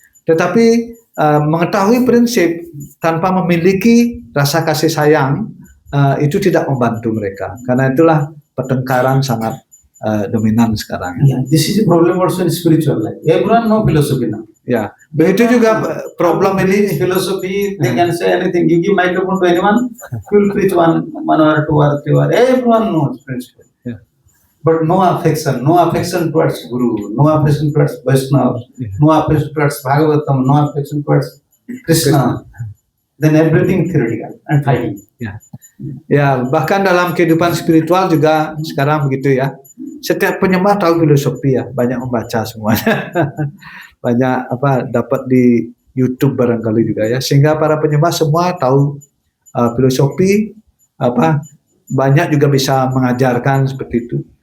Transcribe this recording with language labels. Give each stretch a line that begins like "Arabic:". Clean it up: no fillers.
Indonesian: Tetapi mengetahui prinsip tanpa memiliki rasa kasih sayang itu tidak membantu mereka. Karena itulah pertengkaran sangat dominan sekarang.
English: Yeah, this is a problem also in spiritual life. Everyone know philosophy now.
Indonesian: Ya, begitu juga problem ini.
English: Philosophy, they can say anything. You give microphone to anyone, he will preach one or 2 or 3 or everyone knows principle. Yeah. But no affection towards Guru, no affection towards Vaishnava, no affection towards Bhagavatam, no affection towards Krishna. Then everything theoretical and fighting.
Indonesian: Ya, bahkan dalam kehidupan spiritual juga sekarang begitu ya. Setiap penyembah tahu filosofi ya, banyak membaca semuanya. Banyak dapat di YouTube barangkali juga ya, sehingga para penyembah semua tahu filosofi, banyak juga bisa mengajarkan seperti itu.